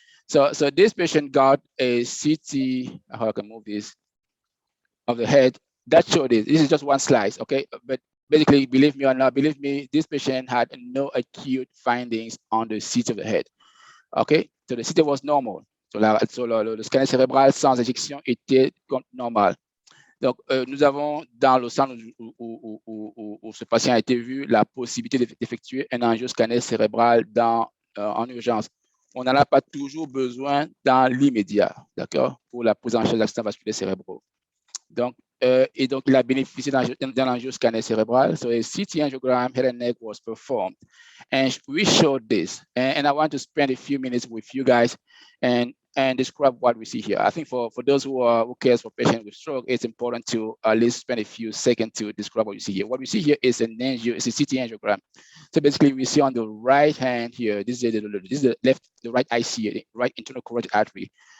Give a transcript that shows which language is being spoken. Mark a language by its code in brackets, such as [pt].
[en] So this patient got a CT. How I can move this of the head. That showed it. This is just one slice. Okay, but basically, believe me or not, believe me, this patient had no acute findings on the CT of the head. Okay, so the CT was normal. So [fr] le scanner cérébral sans éjection était normal. Donc, nous avons dans le centre où ce patient a été vu la possibilité d'effectuer un angioscanner cérébral en urgence. On n'en a pas toujours besoin dans l'immédiat, d'accord, pour la prise en charge d'accidents vasculaires cérébraux. Donc, il a bénéficié d'un angioscanner cérébral. [en] So a CT angiogram head and neck was performed. And we showed this. And I want to spend a few minutes with you guys and describe what we see here. I think for those who cares for patients with stroke, it's important to at least spend a few seconds to describe what you see here. What we see here is it's a CT angiogram. So basically, we see on the right hand here, this is the right IC, the right internal carotid artery.